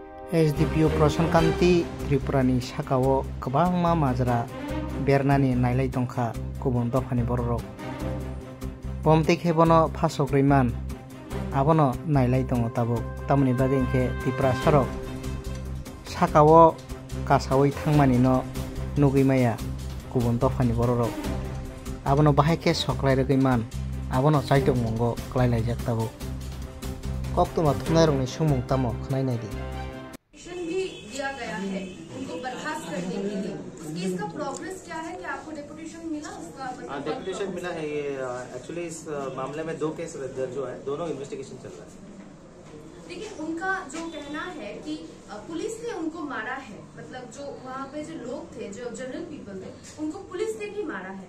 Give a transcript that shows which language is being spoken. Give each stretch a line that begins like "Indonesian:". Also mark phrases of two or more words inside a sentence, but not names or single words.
Kok Borok: SDPO Prosankanti Tripurani sakao kwbangma majra bernani nailai tongkha kubun dofani borok bomtei khebono phasogreiman abono nailai tongo tabuk tamoni bagui hingke Tripura sorok sakao kasaoi thangmani no nugui maya kubun dofani borok abono bahai ke soklai rogaiman abono chaitok mongo klailai jak tabuk koktoma thungnai rokni sumung tamo khnai naidi
Hindi: दिया गया है उनको बर्खास्त करने के लिए। इसका प्रोग्रेस क्या है कि आपको डेपुटेशन मिला उसका? डेपुटेशन मिला है। ये एक्चुअली इस मामले में 2 केस दर्ज हुआ है, दोनों इन्वेस्टिगेशन चल रहा है। लेकिन उनका जो कहना है कि पुलिस ने उनको मारा है, मतलब जो वहाँ पे जो लोग थे, जो
English: general people
Hindi: थे, उनको पुलिस ने भी मारा है।